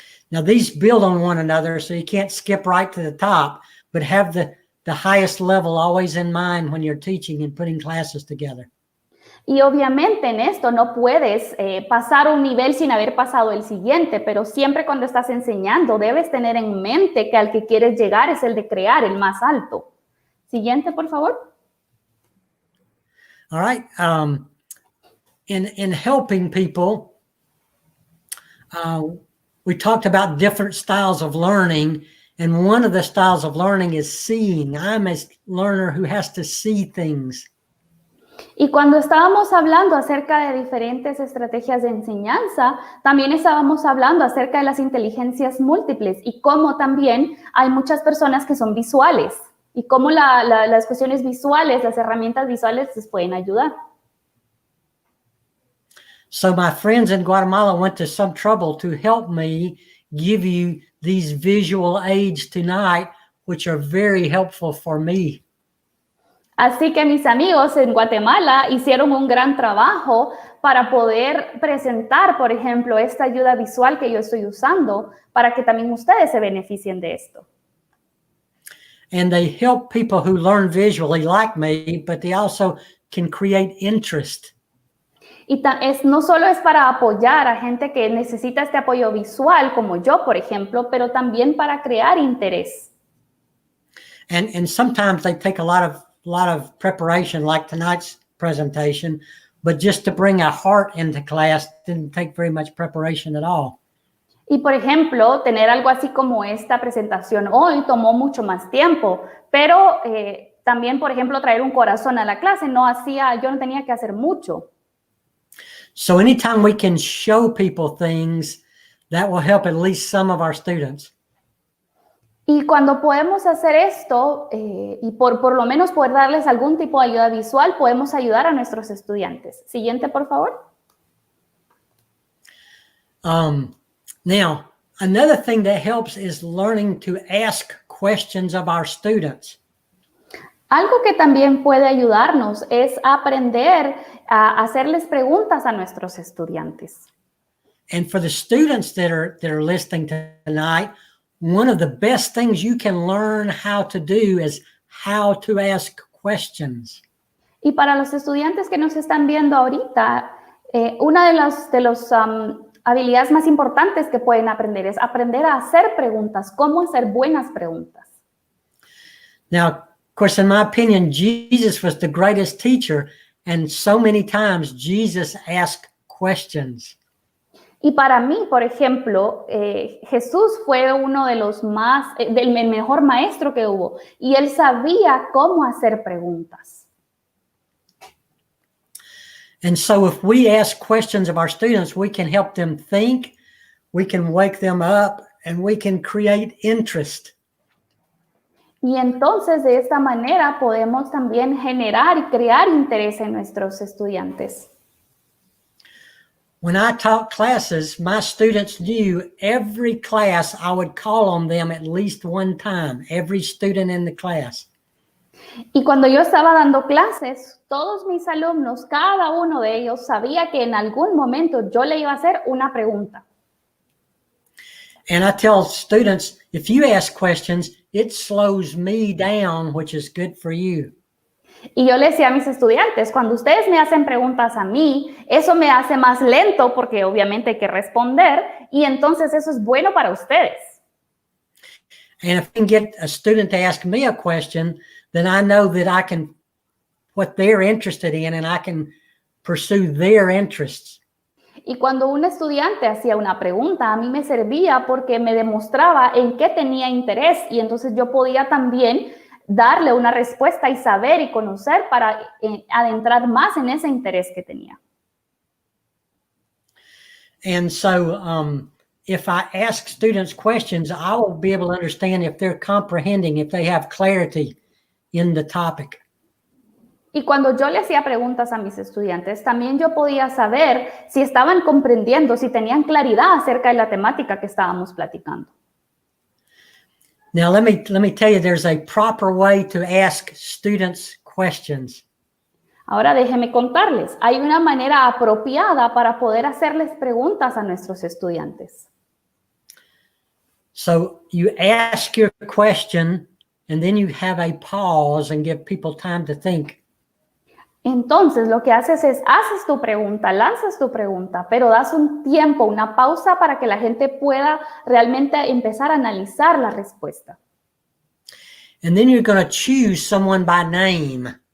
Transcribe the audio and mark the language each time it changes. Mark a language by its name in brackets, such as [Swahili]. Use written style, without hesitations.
[English] Now these build on one another, so you can't skip right to the top, but have the highest level always in mind when you're teaching and putting classes together. [Spanish] Y obviamente en esto no puedes pasar un nivel sin haber pasado el siguiente, pero siempre cuando estás enseñando debes tener en mente que al que quieres llegar es el de crear, el más alto. Siguiente, por favor. [English] All right. In helping people, we talked about different styles of learning, and one of the styles of learning is seeing. I'm a learner who has to see things. [Spanish] Y cuando estábamos hablando acerca de diferentes estrategias de enseñanza, también estábamos hablando acerca de las inteligencias múltiples y cómo también hay muchas personas que son visuales y cómo las cuestiones visuales, las herramientas visuales les pueden ayudar. [English] So my friends in Guatemala went to some trouble to help me give you these visual aids tonight which are very helpful for me. [Spanish] Así que mis amigos en Guatemala hicieron un gran trabajo para poder presentar, por ejemplo, esta ayuda visual que yo estoy usando para que también ustedes se beneficien de esto. [English] And they help people who learn visually like me, but they also can create interest. [Spanish] Y no solo es para apoyar a gente que necesita este apoyo visual, como yo, por ejemplo, pero también para crear interés. [English] And sometimes they take a lot of preparation, like tonight's presentation, but just to bring a heart into class didn't take very much preparation at all. [Spanish] Y por ejemplo, tener algo así como esta presentación hoy tomó mucho más tiempo, pero también, por ejemplo, traer un corazón a la clase yo no tenía que hacer mucho. [English] So anytime we can show people things, that will help at least some of our students. [Spanish] Y cuando podemos hacer esto, y por lo menos poder darles algún tipo de ayuda visual, podemos ayudar a nuestros estudiantes. Siguiente, por favor. [English] Now, another thing that helps is learning to ask questions of our students. [Spanish] Algo que también puede ayudarnos es aprender a hacerles preguntas a nuestros estudiantes. [English] And for the students that are listening tonight, one of the best things you can learn how to do is how to ask questions. [Spanish] Y para los estudiantes que nos están viendo ahorita, una de las habilidades más importantes que pueden aprender es aprender a hacer preguntas, cómo hacer buenas preguntas. [English] Now, of course, in my opinion, Jesus was the greatest teacher, and so many times Jesus asked questions. [Spanish] Y para mí, por ejemplo, Jesús fue uno de los del mejor maestro que hubo, y él sabía cómo hacer preguntas. [English] And so if we ask questions of our students, we can help them think, we can wake them up, and we can create interest. [Spanish] Y entonces, de esta manera, podemos también generar y crear interés en nuestros estudiantes. [English] When I taught classes, my students knew every class I would call on them at least one time, every student in the class. [Spanish] Y cuando yo estaba dando clases, todos mis alumnos, cada uno de ellos sabía que en algún momento yo le iba a hacer una pregunta. [English] And I tell students, if you ask questions, it slows me down, which is good for you. [Spanish] Y yo le decía a mis estudiantes, cuando ustedes me hacen preguntas a mí, eso me hace más lento porque obviamente hay que responder y entonces eso es bueno para ustedes. [English] And if I can get a student to ask me a question, then I know that I can, what they're interested in, and I can pursue their interests. [Spanish] Y cuando un estudiante hacía una pregunta, a mí me servía porque me demostraba en qué tenía interés y entonces yo podía también darle una respuesta y saber y conocer para adentrar más en ese interés que tenía. [English] And so if I ask students questions, I will be able to understand if they're comprehending, if they have clarity in the topic. [Spanish] Y cuando yo le hacía preguntas a mis estudiantes, también yo podía saber si estaban comprendiendo, si tenían claridad acerca de la temática que estábamos platicando. [English] Now, let me tell you, there's a proper way to ask students questions. [Spanish] Ahora déjenme contarles, hay una manera apropiada para poder hacerles preguntas a nuestros estudiantes. [English] So you ask your question, and then you have a pause and give people time to think. [Spanish] Entonces, lo que haces es, haces tu pregunta, lanzas tu pregunta, pero das un tiempo, una pausa para que la gente pueda realmente empezar a analizar la respuesta. [English] And then you're going to choose someone by name.